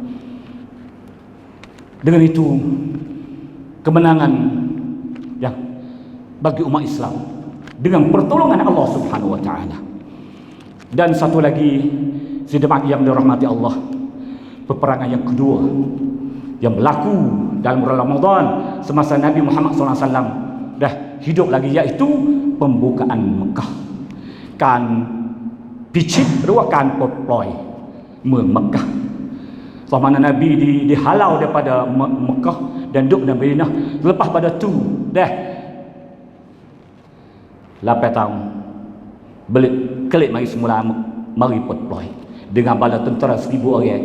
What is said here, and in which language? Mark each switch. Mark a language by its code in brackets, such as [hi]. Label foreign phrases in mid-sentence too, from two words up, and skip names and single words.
[ms] Dengan itu kemenangan yang bagi umat Islam dengan pertolongan Allah Subhanahu wa taala. Dan satu lagi, sidang yang dirahmati Allah, peperangan yang kedua yang berlaku dalam bulan Ramadan semasa Nabi Muhammad SAW dah hidup lagi, iaitu pembukaan Mekah. [th] การพิชิตหรือว่าการปลดปล่อยเมืองมักกะห์ [ms] Selama Nabi dihalau daripada Mekah dan duduk di Madinah. Lepas pada tu dah 8 tahun balik kelik mari semula mari put ploy dengan bala tentera 1000 orang.